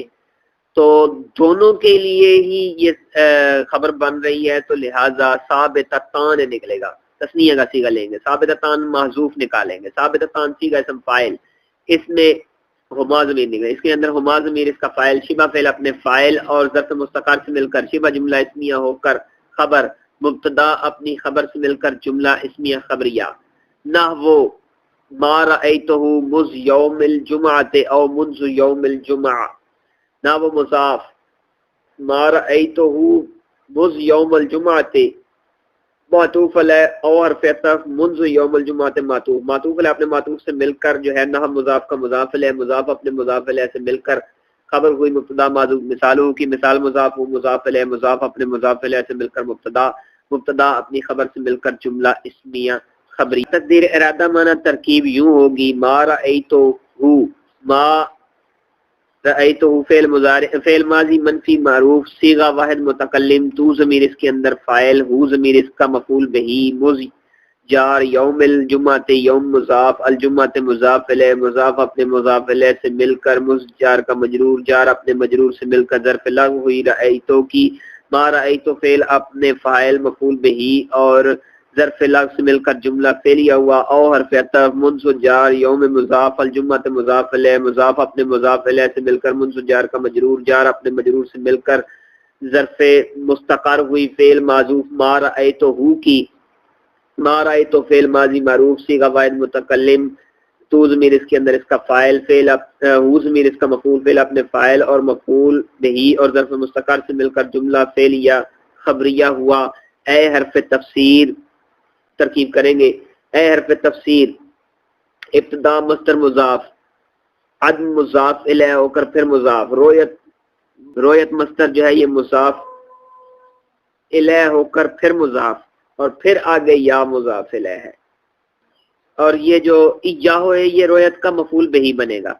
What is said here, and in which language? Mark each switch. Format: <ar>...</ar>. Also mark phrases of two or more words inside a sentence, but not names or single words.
<ur>تو دونوں کے لیے ہی یہ خبر بن رہی ہے تو لہذا ثابتتان نکلے گا تثنیہ کا صیغہ لیں گے ثابتتان محذوف نکالیں گے ثابتتان صیغہ اسم فاعل اس میں ہما ضمیر نکلے اس کے اندر ہما ضمیر اس کا فاعل شبہ فعل اپنے فاعل اور ظرف مستقر سے مل کر شبہ جملہ اسمیہ ہو کر خبر مبتدا اپنی خبر سے مل کر جملہ اسمیہ خبریہ نحو</ur> <ar>ما رأیتہ مز یوم الجمعۃ او منذ یوم الجمعہ</ar> <ur>نحو مضاف</ur> <ar>ما رأیتہ مز یوم الجمعۃ</ar> <ur>معطوف علیہ او حرف عطف</ur> <ar>منذ یوم الجمعۃ</ar> <ur>معطوف علیہ اپنے معطوف سے مل کر جو ہے نحو مضاف کا مضاف علیہ مضاف اپنے مضاف علیہ سے مل کر خبر ہوئی مبتدا معذوف مثالوں کی مثال مضاف ہو مضاف علیہ مضاف اپنے مضاف علیہ سے مل کر مبتدا اپنی خبر سے مل کر جملہ اسمیہ خبری تقدیر ارادہ معنی ترکیب یوں ہوگی</ur> <ar>ما رأیتو ما</ar> <ur>رأیتو فعل مضارع فعل ماضی منفی معروف صیغہ واحد متکلم تو ضمیر اس کے اندر فاعل ہو ضمیر اس کا مفعول بہی مز جار یوم الجمعۃ یوم مضاف الجمعۃ مضاف الیہ مضاف اپنے مضاف الیہ سے مل کر مز جار کا مجرور جار اپنے مجرور سے مل کر ظرف لغو ہوئی رأیتو کی</ur> <ar>ما رأیتو</ar> <ur>فعل اپنے فاعل مفعول بہی اور ظرف لغو سے مل کر جملہ فعلیہ ہوا او حرف عطف منذ جار یوم مضاف الجمعۃ مضاف الیہ مضاف اپنے مضاف الیہ سے مل کر منذ جار کا مجرور جار اپنے مجرور سے مل کر ظرف مستقر ہوئی فعل معذوف</ur> <ar>ما رأیتو</ar> <ur>کی</ur> <ar>ما رأیتو</ar> <ur>فعل ماضی معروف صیغہ واحد متکلم تو ضمیر اس کے اندر اس کا فاعل فعل ہو ضمیر اس کا مفعول فعل اپنے فاعل اور مفعول بہی اور ظرف مستقر سے مل کر جملہ فعلیہ خبریہ ہوا۔ اے حرف تفسیر ترکیب کریں گے، اے حرف تفسیر ابتدا مصدر مضاف، عدم مضاف الیہ ہو کر پھر مضاف، رویت مصدر جو ہے یہ مضاف الیہ ہو کر پھر مضاف اور پھر آگے یا مضاف الیہ ہے، اور یہ جو ایاہو ہے یہ رویت کا مفعول بہی بنے گا۔</ur>